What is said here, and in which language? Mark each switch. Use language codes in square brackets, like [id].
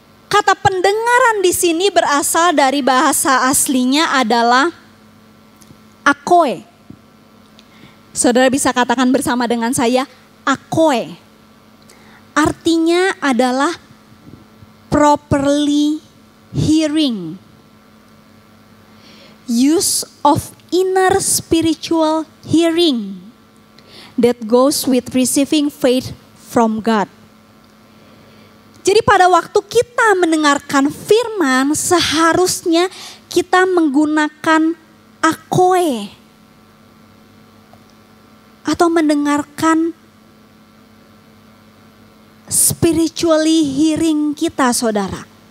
[id] Kata pendengaran di sini berasal dari bahasa aslinya adalah akoe. Saudara bisa katakan bersama dengan saya, akoe. Artinya adalah [en] properly hearing. Use of inner spiritual hearing that goes with receiving faith from God. [id] Jadi pada waktu kita mendengarkan firman, seharusnya kita menggunakan akoe atau mendengarkan [en] spiritually hearing [id] kita, saudara.